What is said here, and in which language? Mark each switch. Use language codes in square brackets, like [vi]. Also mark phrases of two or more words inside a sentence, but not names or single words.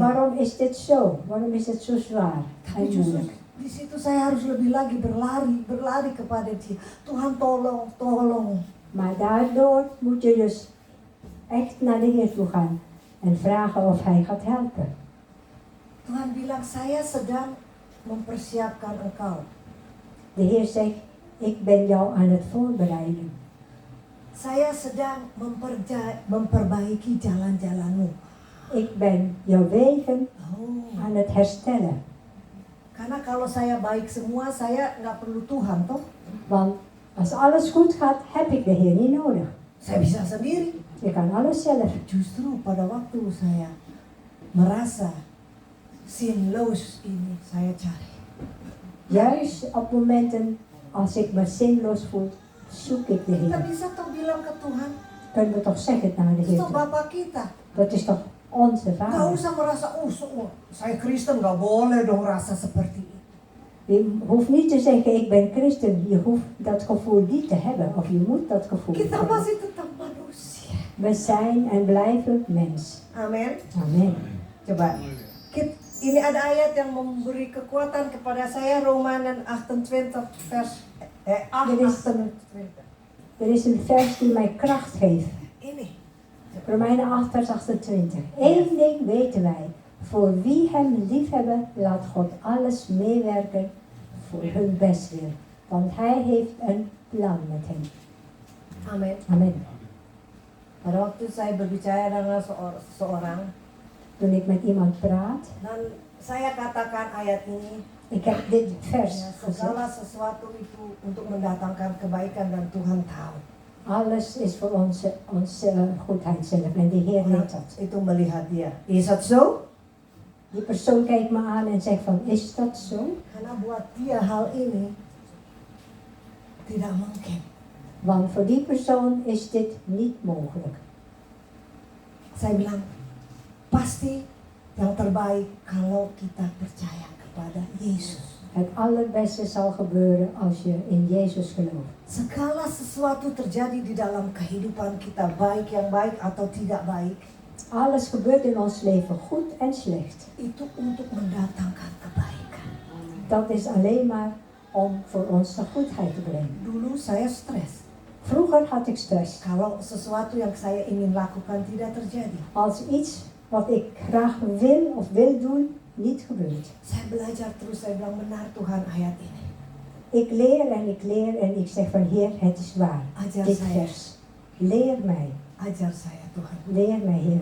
[nl] Waarom is dit zo? Waarom is het zo zwaar [id] Tapi [nl] en [id] justru [nl] moeilijk? [id] di situ saya harus lebih lagi berlari kepada Dia. Tuhan tolong. [nl] Maar daardoor moet je dus echt naar de Heer toe gaan en vragen of Hij gaat helpen. [id] Tuhan bilang, saya sedang mempersiapkan engkau. [nl] De Heer zegt, ik ben jou aan het voorbereiden. [id] Saya sedang memperbaiki jalan-jalanmu. [nl] Ik ben jouw wegen Oh. aan het herstellen. [id] Karena kalau saya baik semua, saya nggak perlu Tuhan, toh. [nl] Want als alles goed gaat, heb ik de Heer niet nodig. [id] Saya bisa sendiri. [nl] Je kan alles zelf. [id] Justru pada waktu saya merasa sinloos ini, saya cari. [nl] Juist op momenten als ik me zinloos voel, zoek ik de [id] Kita [nl] Heer. [id] bisa toch bilang ke Tuhan, [nl] Kunnen we toch zeggen naar de [id] itu [nl] Heer [id] toch [nl] toe. [id] Bapak kita. [nl] Dat is toch onze [id] Nggak [nl] Vader. [id] usah merasa, saya Kristen nggak boleh dong rasa seperti itu. [nl] Je hoeft niet te zeggen, ik ben christen. Je hoeft dat gevoel niet te hebben. Of je moet dat gevoel niet [id] Kita [nl] hebben. [id] masih tetap manusia. [nl] We zijn en blijven mens. [id] Amin. [nl] Amen. [id] Coba, ini ada ayat yang memberi kekuatan kepada saya, [nl] Romanen 28 vers 8, Dit is- 28. Er is een vers die mij kracht geeft. [id] Ini. [nl] Romeinen 8 vers 28. Eén ding weten wij. Voor wie hem liefhebben, laat God alles meewerken voor hun bestwil. Want hij heeft een plan met hen. [id] Amin. [nl] Amen. [id] Pada waktu saya berbicara dengan seorang, [nl] Toen ik met iemand praat, [id] dan saya katakan ayat ini, [nl] ik heb dit vers [id] ya, [nl] gezegd. [id] segala sesuatu itu untuk mendatangkan kebaikan dan Tuhan tahu. [nl] Alles is voor onze goedheid zelf en de Heer [id] Orang [nl] weet dat. [id] itu melihat dia. [nl] Is dat zo? Die persoon kijkt me aan en zegt van, is dat zo? [id] Karena buat dia hal ini tidak mungkin. [nl] Want voor die persoon is dit niet mogelijk. [id] Saya bilang, pasti yang terbaik kalau kita percaya kepada Yesus. [nl] Het allerbeste zal gebeuren als je in Jezus gelooft. [id] Segala sesuatu terjadi di dalam kehidupan kita, baik yang baik atau tidak baik, [nl] Alles gebeurt in ons leven, goed en slecht. [id] itu untuk mendatangkan kebaikan. [nl] Dat is alleen maar om voor ons de goedheid te brengen. [id] Dulu saya stres. [nl] Vroeger had ik stress. [id] Kalau sesuatu yang saya ingin lakukan tidak terjadi. [nl] Als iets wat ik graag wil of wil doen, niet gebeurt. [id] Saya belajar terus, saya bilang benar Tuhan ayat ini. [nl] Ik leer en ik zeg van Heer, het is waar. [id] Ajar [nl] Dit [id] saya, [nl] vers. Leer mij. [id] ajar saya Tuhan. [nl] Leer mij Heer.